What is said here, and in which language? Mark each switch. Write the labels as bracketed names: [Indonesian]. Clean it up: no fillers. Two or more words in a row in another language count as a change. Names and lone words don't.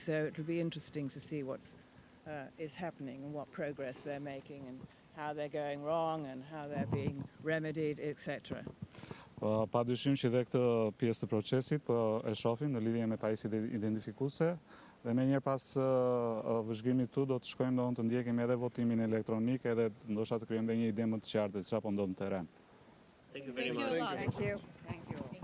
[English] So it'll be interesting to see what is happening and what progress they're making and how they're going wrong and how they're being remedied, etc. [Albanian] Pa dyshim që dhe këtë pjesë të procesit po e shohim në lidhje me pajisjet identifikuese dhe me njëherë pas vëzhgimit tu do të shkojmë të ndjekim edhe votimin elektronik edhe ndoshta të krijojmë edhe një ide më të qartë se çfarë po ndodh në terren. [English] Thank you very Thank you much. a lot. Thank you. Thank you.